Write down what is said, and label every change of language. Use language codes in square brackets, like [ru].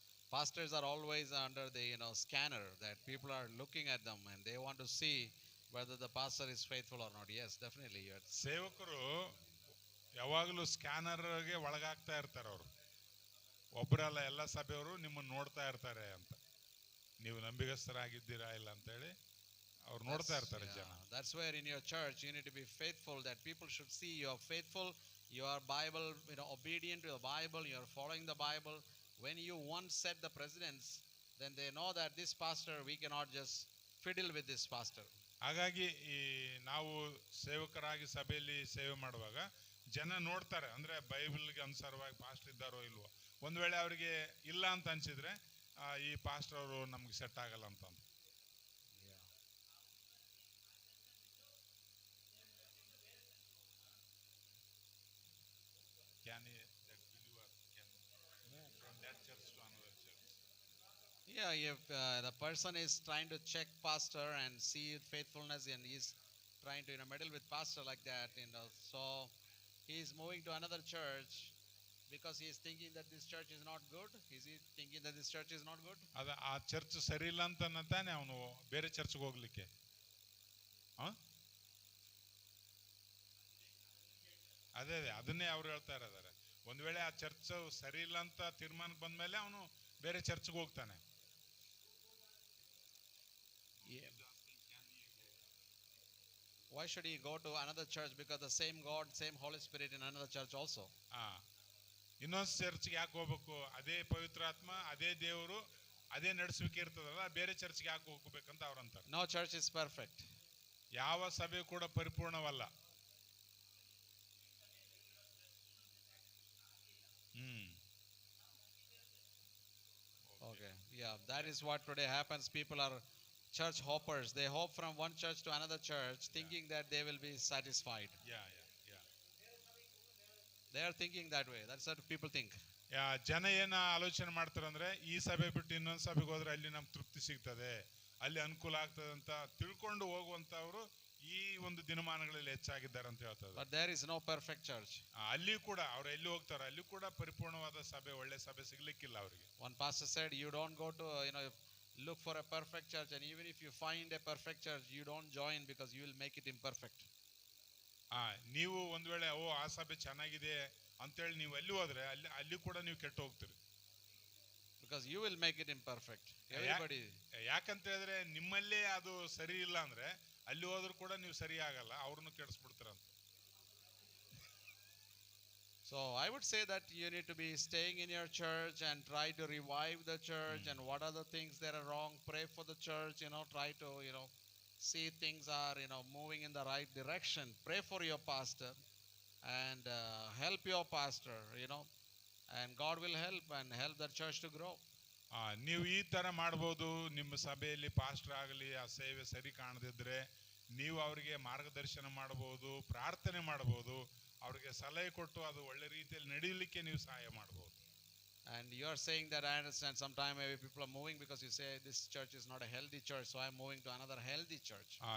[en] Pastors are always under the scanner, that people are looking at them and they want to see whether the pastor is faithful or not. Yes, definitely. [kn] ಸೇವಕರು ಯಾವಾಗಲೂ ಸ್ಕ್ಯಾನರ್ಗೆ ಒಳಗಾಗ್ತಾ ಇರ್ತಾರೆ. ಅವರು ಒಬ್ಬರಲ್ಲ, ಎಲ್ಲ ಸಭೆಯವರು ನಿಮ್ಮನ್ನು ನೋಡ್ತಾ ಇರ್ತಾರೆ ಅಂತ, ನೀವು ನಂಬಿಗಸ್ತರಾಗಿದ್ದೀರಾ ಇಲ್ಲ ಅಂತೇಳಿ ಅವ್ರು ನೋಡ್ತಾ ಇರ್ತಾರೆ ಜನ. [en] That's where in your church you need to be faithful, that people should see you are faithful, you are Bible, obedient to the Bible, you are following the Bible. When you once set the precedence, then they know that this pastor, we cannot just fiddle with this pastor. [kn] ಹಾಗಾಗಿ ಈ ನಾವು ಸೇವಕರಾಗಿ ಸಭೆಯಲ್ಲಿ ಸೇವೆ ಮಾಡುವಾಗ ಜನ ನೋಡ್ತಾರೆ, ಅಂದ್ರೆ ಬೈಬಲ್ಗೆ ಅನುಸಾರವಾಗಿ ಪಾಸ್ಟರ್ ಇದ್ದಾರೋ ಇಲ್ವೋ. ಒಂದ್ ವೇಳೆ ಅವರಿಗೆ ಇಲ್ಲ ಅಂತ ಅನ್ಸಿದ್ರೆ ಈ ಪಾಸ್ಟರ್ ಅವರು ನಮ್ಗೆ ಸೆಟ್ ಆಗಲ್ಲ ಅಂತಂದು. [en] Can he, that believer can move from that church to another church? Yeah, if the person is trying to check pastor and see faithfulness, and he's trying to meddle with pastor like that, so he is moving to another church because he is thinking that this church is not good. Is he thinking that this church is not good? [kn] ಆ church ಸರಿ ಇಲ್ಲ ಅಂತ ತಾನೆ ಅವನು ಬೇರೆ ಚರ್ಚ್ಗೆ ಹೋಗ್ಲಿಕ್ಕೆ. ಅದೇ ಅದನ್ನೇ ಅವ್ರು ಹೇಳ್ತಾ ಇದ್ದಾರೆ. ಒಂದ್ ವೇಳೆ ಆ ಚರ್ಚ್ ಸರಿ ಇಲ್ಲ ಅಂತ ತೀರ್ಮಾನಕ್ಕೆ ಬಂದ್ಮೇಲೆ ಅವನು ಬೇರೆ ಚರ್ಚ್ಗೆ ಹೋಗ್ತಾನೆ. [en] Why should he go to another church? Because the same God, same Holy Spirit in another church also. [kn] ಇನ್ನೊಂದು ಚರ್ಚ್ಗೆ ಯಾಕೆ ಹೋಗ್ಬೇಕು? ಅದೇ ಪವಿತ್ರಾತ್ಮ, ಅದೇ ದೇವರು, ಅದೇ ನಡೆಸುವಿಕೆ ಇರ್ತದಲ್ಲ, ಬೇರೆ ಚರ್ಚ್ಗೆ ಯಾಕೆ ಹೋಗ್ಬೇಕಂತ ಅವ್ರಂತಾರೆ. [en] No church is perfect. [kn] ಯಾವ ಸಭೆ ಕೂಡ ಪರಿಪೂರ್ಣವಲ್ಲ. [en] Okay, yeah, that is what today happens. People are church hoppers. They hop from one church to another church thinking that they will be satisfied. Yeah. They are thinking that way. That's what people think. [kn] ಜನ ಏನ ಆಲೋಚನೆ ಮಾಡ್ತಾರೆ ಅಂದ್ರೆ, ಈ ಸಭೆ ಬಿಟ್ಟು ಇನ್ನೊಂದು ಸಭೆಗೆ ಹೋದ್ರೆ ಅಲ್ಲಿ ನಮ್ಗೆ ತೃಪ್ತಿ ಸಿಗ್ತದೆ, ಅಲ್ಲಿ ಅನುಕೂಲ ಆಗ್ತದೆ ಅಂತ ತಿಳ್ಕೊಂಡು ಹೋಗುವಂತವ್ರು ಈ ಒಂದು ದಿನಮಾನಗಳಲ್ಲಿ ಹೆಚ್ಚಾಗಿದ್ದಾರೆ ಅಂತ ಹೇಳ್ತಾರೆ. [en] But there is no perfect church. [kn] ಅಲ್ಲಿ ಕೂಡ ಅವ್ರು ಎಲ್ಲಿ ಹೋಗ್ತಾರೆ ಅಲ್ಲಿ ಕೂಡ ಪರಿಪೂರ್ಣವಾದ ಸಭೆ, ಒಳ್ಳೆ ಸಭೆ ಸಿಗ್ಲಿಕ್ಕಿಲ್ಲ ಅವರಿಗೆ. [en] One pastor said, you don't go to look for a perfect church, and even if you find a perfect church, you don't join because you will make it imperfect. [kn] ನೀವು ಒಂದ್ ವೇಳೆ ಆ ಸಭೆ ಚೆನ್ನಾಗಿದೆ ಅಂತೇಳಿ ನೀವು ಅಲ್ಲಿ ಹೋದ್ರೆ ಅಲ್ಲಿ ಕೂಡ ನೀವು ಕೆಟ್ಟು ಹೋಗ್ತೀರಿ. [en] Because you will make it imperfect. Everybody. [kn] ಯಾಕಂತ ಹೇಳಿದ್ರೆ ನಿಮ್ಮಲ್ಲೇ ಅದು ಸರಿ ಇಲ್ಲ ಅಂದ್ರೆ ಅಲ್ಲಿ ಹೋದ್ರೂ ಕೂಡ ನೀವು ಸರಿ ಆಗಲ್ಲ, ಅವ್ರನ್ನು ಕೆಡಿಸ್ಬಿಡ್ತೀರಂತ. [en] So I would say that you need to be staying in your church and try to revive the church, and what are the things that are wrong, pray for the church, try to see things are moving in the right direction. Pray for your pastor and help your pastor, and God will help the church to grow. [kn] ನೀವು ಈ ತರ ಮಾಡಬಹುದು. ನಿಮ್ಮ ಸಭೆಯಲ್ಲಿ pastor ಆಗಲಿ ಆ ಸೇವೆ ಸರಿ ಕಾಣದಿದ್ರೆ ನೀವು ಅವರಿಗೆ ಮಾರ್ಗದರ್ಶನ ಮಾಡಬಹುದು, ಪ್ರಾರ್ಥನೆ ಮಾಡಬಹುದು, ಅವರಿಗೆ ಸಲಹೆ ಕೊಟ್ಟು ಅದು ಒಳ್ಳೆ ರೀತಿಯಲ್ಲಿ ನಡೆಯಲಿಕ್ಕೆ ನೀವು ಸಹಾಯ ಮಾಡಬಹುದು. [en] And you are saying that I understand sometimes maybe people are moving because you say this church is not a healthy church, so I am moving to another healthy church.